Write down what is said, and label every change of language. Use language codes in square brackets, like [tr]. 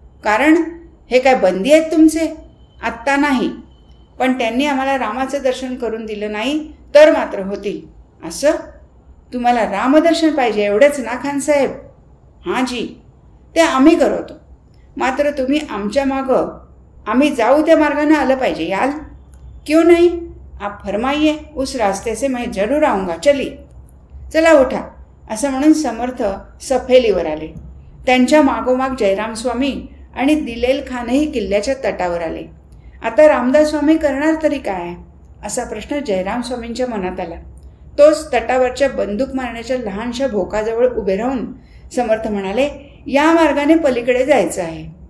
[mr] कारण हे काय बंदी आहेत तुमचे? आत्ता नाही, पण त्यांनी आम्हाला रामाचं दर्शन करून दिलं नाही तर मात्र होतील. असं? तुम्हाला रामदर्शन पाहिजे एवढंच ना खानसाहेब? हां जी, ते आम्ही करवतो. मात्र तुम्ही आमच्या मागं, आम्ही जाऊ त्या मार्गानं आलं पाहिजे. याल? [hi] क्यों नहीं? आप फरमाइए, उस रास्ते से मैं जरूर आऊँगा. [mr] चली, चला उठा. असं म्हणून समर्थ सफेलीवर आले. त्यांच्या मागोमाग जयराम स्वामी आणि दिलेल खानही किल्ल्याच्या तटावर आले. आता रामदास स्वामी करणार तरी काय, असा प्रश्न जयराम स्वामींच्या मनात आला. तोच तटावरच्या बंदूक मारण्याच्या लहानशा भोकाजवळ उभे राहून समर्थ म्हणाले, या मार्गाने पलीकडे जायचं आहे.